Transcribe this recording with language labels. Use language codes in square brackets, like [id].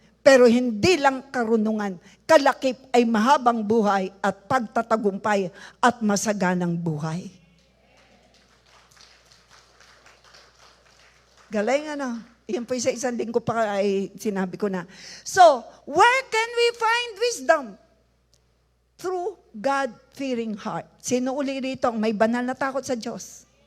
[tl] Pero hindi lang karunungan, kalakip ay mahabang buhay at pagtatagumpay at masaganang buhay. Galing ano? Yan po sa isang linggo pa ay sinabi ko na. [en] So, where can we find wisdom? Through God-fearing heart. [tl] Sino uli rito ang may banal na takot sa Diyos?